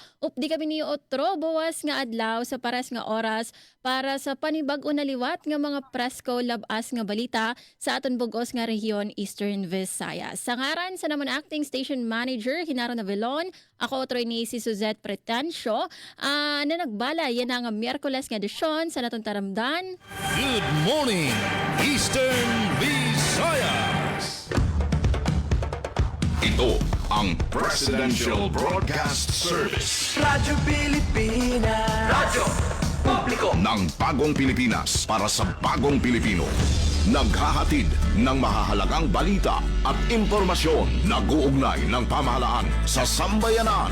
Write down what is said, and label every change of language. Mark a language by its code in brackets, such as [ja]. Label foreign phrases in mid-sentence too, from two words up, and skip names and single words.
[war] Updi kami ni otro bawas nga adlaw sa pares nga oras para sa panibag-o na liwat nga mga presko labas nga balita sa aton bugos nga rehiyon Eastern Visayas. Sa ngaran sa naman [en] acting station manager [war] Hinaro Navelon, ako otro ni si Suzette Pretencio na nagbala yan nga Miyerkules nga edisyon sa naton taramdan. [en] Good morning, Eastern Visayas. [tl] Ito ang Presidential Broadcast Service. Radyo Pilipinas. Radyo Publiko Ng bagong Pilipinas para sa bagong Pilipino. Naghahatid ng mahahalagang balita at impormasyon na guugnay ng pamahalaan sa sambayanan.